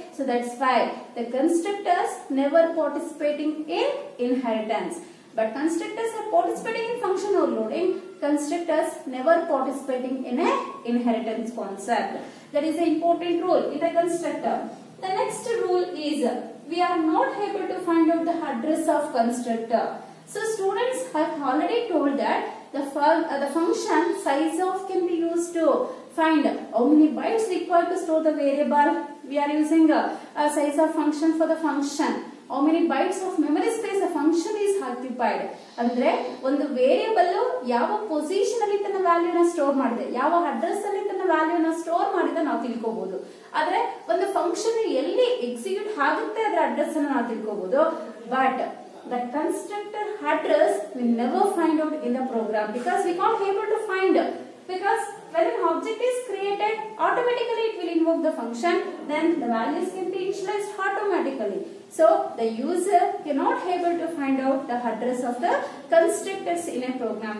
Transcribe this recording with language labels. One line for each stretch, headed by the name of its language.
English: So that's why the constructors never participating in inheritance. But constructors are participating in function overloading. Constructors never participating in a inheritance concept. That is an important rule in the constructor. The next rule is we are not able to find out the address of constructor. So students have already told that the function size of can be used to find how many bytes required to store the variable. We are using a size of function for the function. How many bytes of memory space a function is occupied.
Kannada: ಅಂದ್ರೆ ಒಂದು variable ಯಾವ position ಅಲ್ಲಿ ತನ್ನ ವ್ಯಾಲ್ಯೂನ store ಮಾಡಿದೆ, ಯಾವ address ಅಲ್ಲಿ ತನ್ನ ವ್ಯಾಲ್ಯೂನ store ಮಾಡಿದೆ ನಾವು ತಿಳ್ಕೋಬಹುದು. ಆದ್ರೆ ಒಂದು ಫಂಕ್ಷನ್ ಎಲ್ಲಿ ಎಕ್ಸಿಕ್ಯೂಟ್ ಆಗುತ್ತೆ ಅದರ ಅಡ್ರೆಸ್ ಅನ್ನು ನಾವು ತಿಳ್ಕೋಬಹುದು.
English: But the constructor address will never find out in the program because we can't able to find because when an object is created, automatically it will invoke the function, then the values can be initialized automatically. So the user cannot able to find out the address of the constructors in a program.